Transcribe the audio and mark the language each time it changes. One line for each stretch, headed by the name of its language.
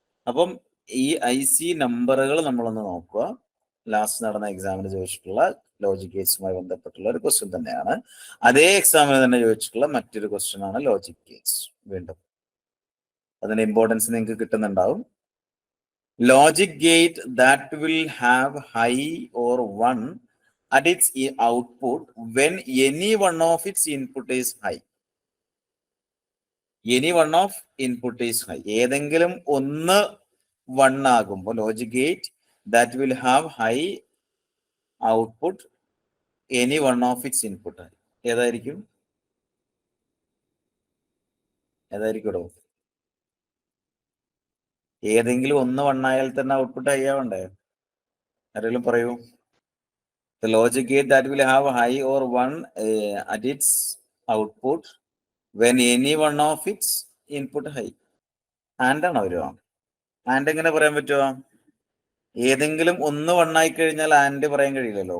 Malayalam: അപ്പം ഈ IC നമ്പറുകൾ നമ്മളൊന്ന് നോക്കുക. ലാസ്റ്റ് നടന്ന എക്സാമിന് ചോദിച്ചിട്ടുള്ള ലോജിക് ഗേറ്റ്സുമായി ബന്ധപ്പെട്ടുള്ള ഒരു ക്വസ്റ്റ്യൻ തന്നെയാണ്. അതേ എക്സാമിന് തന്നെ ചോദിച്ചിട്ടുള്ള മറ്റൊരു ക്വസ്റ്റ്യൻ ആണ് ലോജിക് ഗേറ്റ്സ്. വീണ്ടും അതിന്റെ ഇമ്പോർട്ടൻസ് നിങ്ങൾക്ക് കിട്ടുന്നുണ്ടാവും.
English: Logic gate that will have high or 1 at its output when any one of its input is high. Any one of input is high.
Malayalam: ഏതെങ്കിലും ഒന്ന് 1 ആകുമ്പോൾ
English: Logic gate that will have high output any one of its input ഏതായിരിക്കും?
Malayalam: ഏതായിരിക്കും? ഏതെങ്കിലും ഒന്ന് 1 ആയാൽ തന്നെ output high ആവണ്ടേ? ആരെങ്കിലും പറയൂ.
English: The logic gate that will have high or 1 at its output when any one of its input high.
Malayalam: And ആണോ വരുക? ആൻഡ് എങ്ങനെ പറയാൻ പറ്റുമോ? ഏതെങ്കിലും ഒന്ന് 1 ആയി കഴിഞ്ഞാൽ ആൻഡ് പറയാൻ കഴിയില്ലല്ലോ.